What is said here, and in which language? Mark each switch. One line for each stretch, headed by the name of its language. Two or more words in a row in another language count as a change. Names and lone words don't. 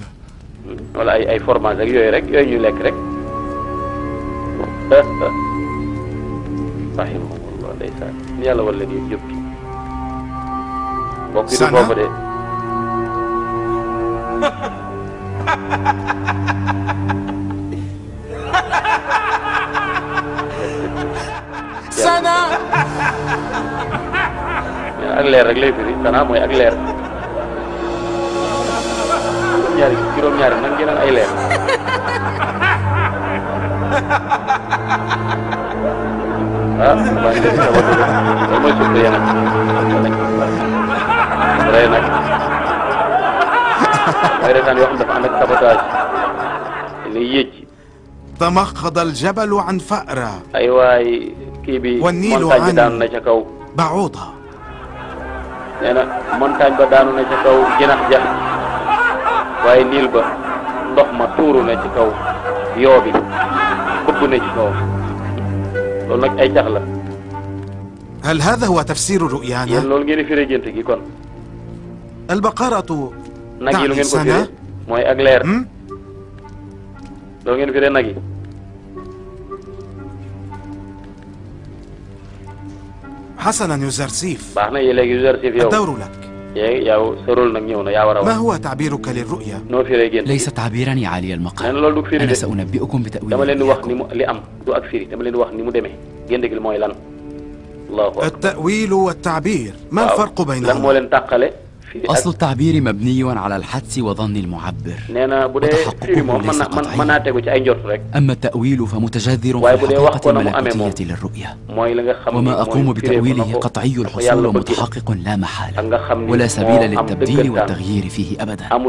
Arabic: ولا أي فرماز رك رك رحمه الله ليس يلا والذي يبكي سنة سنة
Wolof: ak leer rek lay firi sana mooy ak leer juróom-ñaari nag ngeen ay leer baa ngi def sabatu loolu mooy suuf yéen a rey nag mooy retaan yoo xam dafa ànd ak sabotage li yéej.
Arabic: تمخض الجبل عن فأرة
Wolof: ay waay kii bi
Arabic: والنيل
Wolof: montagne bi daanu na ca kaw
Arabic: بعوضة.
Wolof: nee na montagne ba daanu na ca kaw jinax ja waaye niil ba ndox ma tuuru na ci kaw yoo bi bëgg na ci kaw loolu nag ay cax la.
Arabic: هل هذا هو تفسير رؤيانا؟
Wolof: yéen loolu ngeen di firee gént gi kon.
Arabic: البقرة
Wolof: nag yi lu ngeen ko firee mooy ak leer. loolu ngeen firee nag yi.
Arabic: حسنا يوزرسيف.
Wolof: baax na léegi Yuzarsif yow.
Arabic: الدور لك.
Wolof: yow sa rôle nag ñëw na yaa war a wax.
Arabic: ما هو تعبيرك للرؤيا؟
Wolof: noo firee gént.
Arabic: ليس تعبيرا يا عالي المقام.
Wolof: loolu du firi
Arabic: أنا
Wolof: de.
Arabic: سأنبئكم بتأويله.
Wolof: dama leen di wax ni mu li am du ak firi dama leen di wax ni mu demee gént gi mooy lan.
Arabic: الله أكبر. التأويل والتعبير ما الفرق
Wolof: lan moo
Arabic: بينهما؟
Wolof: leen tàqale
Arabic: أصل التعبير مبني على الحدس وظن المعبر وتحققه ليس قطعي. أما التأويل فمتجذر في الحقيقة الملكوتية للرؤية، وما أقوم بتأويله قطعي الحصول ومتحقق لا محالة، ولا سبيل للتبديل والتغيير فيه أبدا.